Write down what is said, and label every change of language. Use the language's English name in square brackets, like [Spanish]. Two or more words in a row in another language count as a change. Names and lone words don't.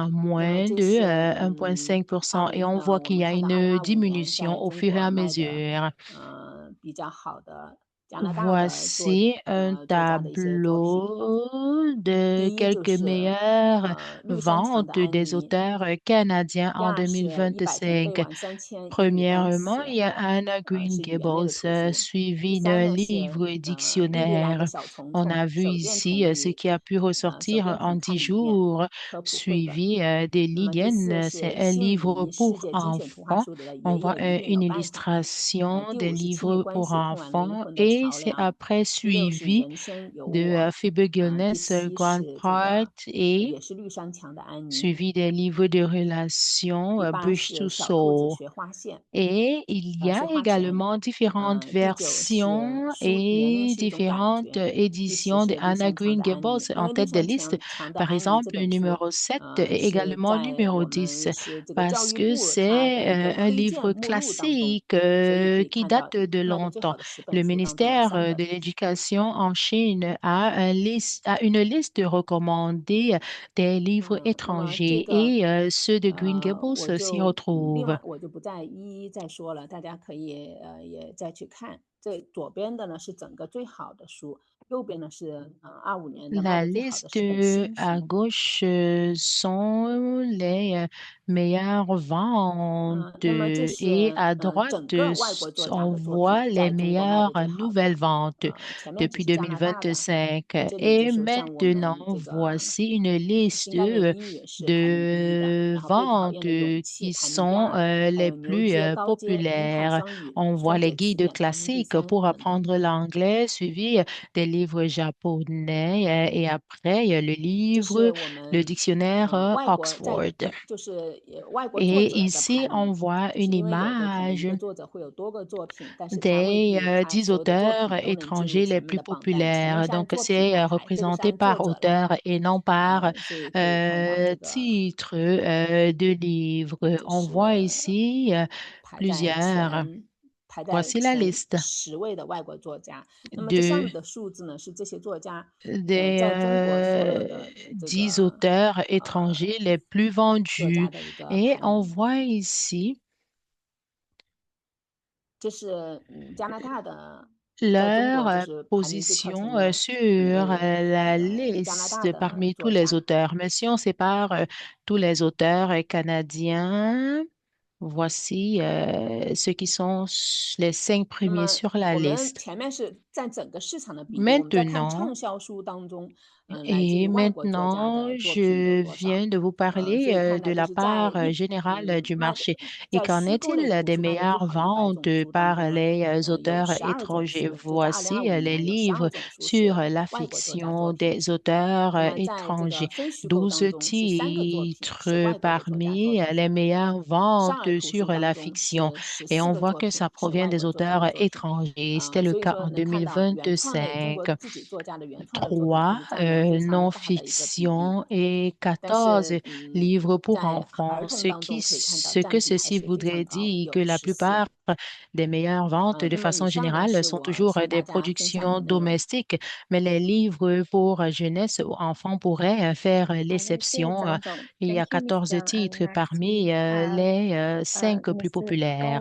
[Chinese] 那么 [French] moins [Chinese] 这 [French] de [Chinese] 是 [French] 1,5%. Et on voit [Chinese] 我 [French] qu'il y [Chinese] 们 [French] a [Chinese] 看到 [French] une [Chinese] 2025年 [French] diminution [Chinese] 在 [French] au [Chinese] 中 [French] fur et [Chinese] 国 [French] à [Chinese] 卖的 [French] mesure. [Chinese] 比较好的加拿大的 [French] Voici un [Chinese] 作家的一些作品。 [French] tableau de [Chinese] 第一就 [French] quelques [Chinese] 是 [French] meilleures [Chinese] 绿山墙的 [French] ventes [Chinese] 安 [French] des [Chinese] 妮， [French] auteurs canadiens [Chinese] 第 [French] en [Chinese] 二是100天背 [French] 2025. [Chinese] 完3000英语单 [French] Premièrement, [Chinese] 词， [French] il y a Anna [Chinese] 是 [French] Green [Chinese] 语言类的 [French] Gables, [Chinese] 图书。第 [French] suivi [Chinese] 三 [French] d'un [Chinese] 呢是 [French] livre [Chinese] 莉莉兰的 [French] dictionnaire. [Chinese] 小虫 [French] On [Chinese] 虫 [French] a vu [Chinese] 手电 [French] ici [Chinese] 筒 [French] ce [Chinese] 与 [French] qui a pu [Chinese] 手 [French] ressortir [Chinese] 电 [French] en [Chinese] 筒看 [French] 10 [Chinese] 里面 [French] jours, [Chinese] 科普绘本。 [French] suivi des [Chinese] 那么第四 [French] Ligen. C'est [Chinese] 是 [French] un [Chinese] 信 [French] livre [Chinese] 宜世 [French] pour [Chinese] 界精选图画 [French] enfants. [Chinese] 书里的 [French] On [Chinese] 爷 [French] voit [Chinese] 爷一定 [French] une [Chinese] 有办法。 [French] illustration [Chinese] 第 [French] des [Chinese] 五是亲密 [French] livres [Chinese] 关 [French] pour [Chinese] 系通往灵 [French] enfants [Chinese] 魂的 [French] et [Chinese] 桥 [French] c'est [Chinese] 梁。 [French] après [Chinese] 第六是 [French] suivi [Chinese] 人生有 [French] de [Chinese] 我。 [French] Phoebe [Chinese] 第 [French] Gilnes [Chinese] 七 [French] Grand [Chinese] 是这 [French] Part [Chinese] 个 [French] et [Chinese] 也是绿山墙的安妮。 [French] suivi des livres de relations [Chinese] 第八 [French] Bush [Chinese] 是 [French] to [Chinese] 小兔子 [French] Soul. [Chinese] 学画线， [French] Et il y [Chinese] 学 [French] a [Chinese] 花钱。 [French] également différentes [Chinese] 第九是 [French] versions [Chinese] 年龄 [French] et [Chinese] 是一种感 [French] différentes [Chinese] 觉。第十 [French] éditions de [Chinese] 是绿 [French] Anna [Chinese] 山墙 [French] Green [Chinese] 的安妮， [French] Gables [Chinese] 因 [French] en [Chinese] 为绿 [French] tête de [Chinese] 山 [French] liste. [Chinese] 墙的 [French] Par [Chinese] 安妮这 [French] exemple, [Chinese] 本 [French] le [Chinese] 书 [French] numéro 7 est [Chinese] 是 [French] également [Chinese] 在 [French] numéro [Chinese] 我们 [French] 10 [Chinese] 是这个教 [French] parce [Chinese] 育 [French] que [Chinese] 部它的 [French] c'est [Chinese] 一个 [French] un [Chinese] 推荐 [French] livre [Chinese] 目录当中， [French] classique [Chinese] 所以可以 [French] qui [Chinese] 看到 [French] date de [Chinese] 卖的最好 [French] longtemps. [Chinese] 的10 [French] Le [Chinese] 本书当中有 [French] ministère [Chinese] 3 [French] de [Chinese] 本。 [French] l'Éducation en Chine a une liste recommandée des livres [Chinese] 那么这 [French] étrangers [Chinese] 个 [French] et ceux de Green [Chinese] 我 [French] Gables s'y [Chinese] 就另 [French] retrouvent. [Chinese] 外我就不再一一再说了，大家可以也再去看。这左边的呢是整个最好的书，右边呢是25年的卖 [French] La [Chinese] 的最好的10 [French] liste [Chinese] 本新 [French] à [Chinese] 书。 [French] gauche sont les meilleures ventes [Chinese] 那么这 [French] et [Chinese] 是 [French] à droite [Chinese] 整个外国作家 [French] on [Chinese] 的作品 [French] voit les [Chinese] 在中国卖的 [French] meilleures [Chinese] 最好 [French] nouvelles [Chinese] 的。 [French] ventes [Chinese] 前面只 [French] depuis [Chinese] 是加拿大的， [French] 2025. [Chinese] 这里就 [French] Et [Chinese] 是像我们 [French] maintenant, [Chinese] 这个 [French] voici une [Chinese] 新 [French] liste [Chinese] 概念英语是排名第一的， [French] de [Chinese] 然后被讨厌的勇 [French] ventes [Chinese] 气 [French] qui [Chinese] 排名第 [French] sont [Chinese] 二，还 [French] les [Chinese] 有牛 [French] plus [Chinese] 街高阶英汉 [French] populaires. [Chinese] 双语 [French] On voit [Chinese] 双 [French] les [Chinese] 解词 [French] guides [Chinese] 典排名第 [French] classiques [Chinese] 3 [French] pour [Chinese] 等等。 [French] apprendre l'anglais, suivi des livres japonais et après, il y a le [Chinese] 这 [French] livre, [Chinese] 是我 [French] le [Chinese] 们 [French] dictionnaire [Chinese] 外国在 [French] Oxford. [Chinese] 就是外国作 [French] Et [Chinese] 者的 [French] ici, [Chinese] 排 [French] on [Chinese] 名， [French] voit [Chinese] 就是 [French] une [Chinese] 因为有的可能一 [French] image [Chinese] 个作者会有多个作品，但是他未 [French] des [Chinese] 必他 [French] 10 [Chinese] 所有的作 [French] auteurs [Chinese] 品都能进入 [French] étrangers les [Chinese] 前面 [French] plus [Chinese] 的榜单，前面 [French] populaires. [Chinese] 是按 [French] Donc, [Chinese] 作品 [French] c'est [Chinese] 来排，这个是 [French] représenté [Chinese] 按作 [French] par [Chinese] 者来 [French] auteur [Chinese] 排。 [French] et non par [Chinese] 所以可以看到这个 [French] titre de livre. [Chinese] 就 [French] On voit [Chinese] 是 [French] ici [Chinese] 排在 [French] plusieurs. [Chinese] 排在 [French] Voici la [Chinese] 前 [French] liste [Chinese] 10位的外国作家。那么这 [French] de [Chinese] 上面的数字呢，是这些作家 [French] des [Chinese] 在中国所有的这 [French] 10 [Chinese] 个 [French] auteurs étrangers les plus [Chinese] 作 [French] vendus. [Chinese] 家的一个 [French] Et [Chinese] 排 [French] on [Chinese] 名。 [French] voit ici [Chinese] 这是加拿大的，在中 [French] leur [Chinese] 国就是排名最靠前 [French] position [Chinese] 的 [French] sur [Chinese] 一位 [French] la [Chinese] 加拿大 [French] liste [Chinese] 的 [French] parmi tous [Chinese] 作 [French] les [Chinese] 家。 [French] auteurs. Mais si on sépare tous les auteurs canadiens, voici ceux qui sont les 5 [Chinese] 那 [French] premiers [Chinese] 么 [French] sur la [Chinese] 我们 [French] liste. [Chinese] 前面是占整个市场的比例，我们在看 [French] Maintenant, [Chinese] 畅销书当中，来自于 [French] et [Chinese] 外国作家 [French] maintenant, [Chinese] 的作品有 [French] je [Chinese] 多少。 [French] viens de vous [Chinese] 所 [French] parler [Chinese] 以看 [French] de [Chinese] 到就 [French] la [Chinese] 是在 [French] part générale du [Chinese] 卖的 [French] marché. Et [Chinese] 在 [French] qu'en [Chinese] 虚构类 [French] est-il [Chinese] 图 [French] des [Chinese] 书卖的最 [French] meilleures [Chinese] 好的100 种 [French] ventes [Chinese] 书当 [French] par [Chinese] 中呢， [French] les [Chinese] 有 [French] auteurs [Chinese] 12种 [French] étrangers? [Chinese] 书，就在 [French] Voici [Chinese] 2025 [French] les [Chinese] 年有 [French] livres [Chinese] 12种书 [French] sur [Chinese] 是 [French] la [Chinese] 外国作家作 [French] fiction [Chinese] 品。 [French] des auteurs [Chinese] 那么在这个 [French] étrangers. [Chinese] 非虚构 [French] 12 [Chinese] 当中是3个作品是 [French] titres [Chinese] 外国的作家作 [French] parmi [Chinese] 品。 [French] les meilleures [Chinese] 少儿 [French] ventes [Chinese] 图 [French] sur [Chinese] 书当 [French] la [Chinese] 中 [French] fiction. [Chinese] 是 [French] Et [Chinese] 14 [French] on [Chinese] 个 [French] voit [Chinese] 作 [French] que [Chinese] 品 [French] ça [Chinese] 是 [French] provient [Chinese] 外 [French] des [Chinese] 国作家的 [French] auteurs [Chinese] 作品。 [French] étrangers. C'était le [Chinese] 所以 [French] cas [Chinese] 说 [French] en [Chinese] 能看到原创类中国 [French] 2025. [Chinese] 自己作家的原创的作品还 [French] 3 [Chinese] 是占了非常大的一个比例。 [French] non-fiction et [Chinese] 但 [French] 14 [Chinese] 是 [French] livres pour [Chinese] 在儿 [French] enfants, [Chinese] 童 [French] ce [Chinese] 当中 [French] qui, [Chinese] 可以看到 [French] ce [Chinese] 占 [French] que [Chinese] 比还 [French] ceci [Chinese] 是非常 [French] voudrait [Chinese] 高， [French] dire [Chinese] 有 [French] que la [Chinese] 14。 [French] plupart des meilleures ventes [Chinese] 那 [French] de [Chinese] 么以 [French] façon [Chinese] 上呢 [French] générale [Chinese] 是 [French] sont [Chinese] 我 [French] toujours [Chinese] 向 [French] des [Chinese] 大家分享的 [French] productions [Chinese] 内容。 [French] domestiques, mais les livres pour jeunesse ou enfants pourraient faire [Chinese] 好的，谢谢 [French] l'exception. [Chinese] 蒋总 [French] Il y a [English] ，Thank you, Miss [French] quatorze [English] Jiang. And [French] titres [English] next [French] parmi [English] we have [French] les 5 plus [English] Mr. [French] populaires.